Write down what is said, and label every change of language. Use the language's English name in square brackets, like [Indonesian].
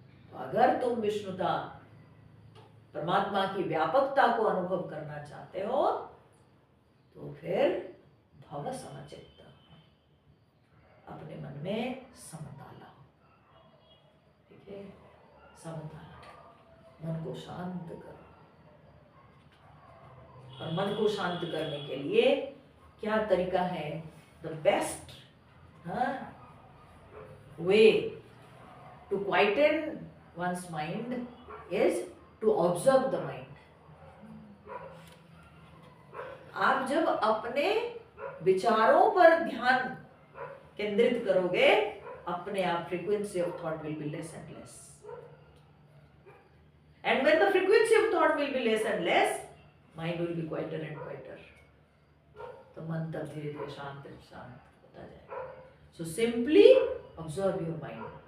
[Hindi] तो अगर तुम विष्णुता, परमात्मा की व्यापकता को अनुभव करना चाहते हो तो फिर भव समचित्त, अपने मन में समता लाओ, ठीक है, समता लाओ, मन को शांत करो। और मन को शांत करने के लिए क्या तरीका है? [English] The best way to quieten one's mind is to observe the mind. [Hindi] आप जब अपने विचारों पर ध्यान केंद्रित करोगे, अपने आप [English] frequency of thought will be less and less. And when the frequency of thought will be less and less, mind will be quieter and quieter. [Hindi] तो मन तब धीरे धीरे शांत शांत होता जाएगा. [English] So simply observe your mind.